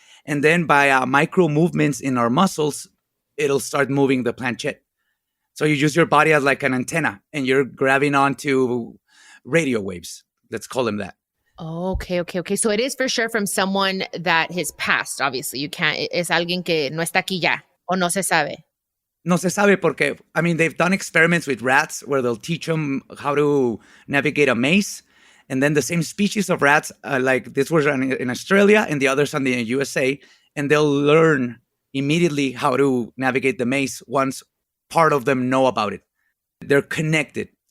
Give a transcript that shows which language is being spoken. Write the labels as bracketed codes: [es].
[en] And then by micro movements in our muscles, it'll start moving the planchette. So you use your body as like an antenna, and you're grabbing onto radio waves. Let's call them that. Oh, okay. So it is for sure from someone that has passed, obviously. You can't, [es] es alguien que no está aquí ya, o no se sabe. No se sabe porque, [en] I mean, they've done experiments with rats where they'll teach them how to navigate a maze. And then the same species of rats, like this was in Australia and the others in the USA, and they'll learn immediately how to navigate the maze once part of them know about it. They're connected.